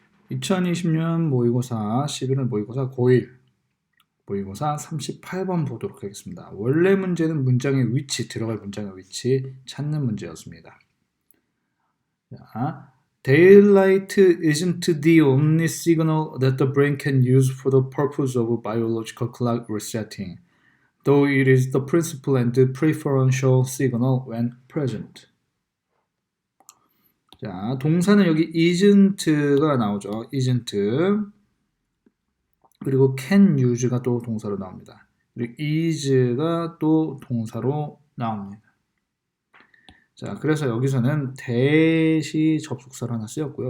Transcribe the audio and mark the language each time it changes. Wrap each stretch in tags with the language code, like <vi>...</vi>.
<ko>2020년 모의고사 11월 모의고사 고1 모의고사 38번 보도록 하겠습니다. 원래 문제는 문장의 위치, 들어갈 문장의 위치 찾는 문제였습니다.</ko> <en>자, Daylight isn't the only signal that the brain can use for the purpose of biological clock resetting, though it is the principal and preferential signal when present.</en> <ko>자, 동사는 여기 isn't가 나오죠.</ko> <en>isn't.</en> <ko>그리고 can use가 또 동사로 나옵니다. 그리고 is가 또 동사로 나옵니다. 자, 그래서 여기서는 that이 접속사로 하나 쓰였고요.</ko>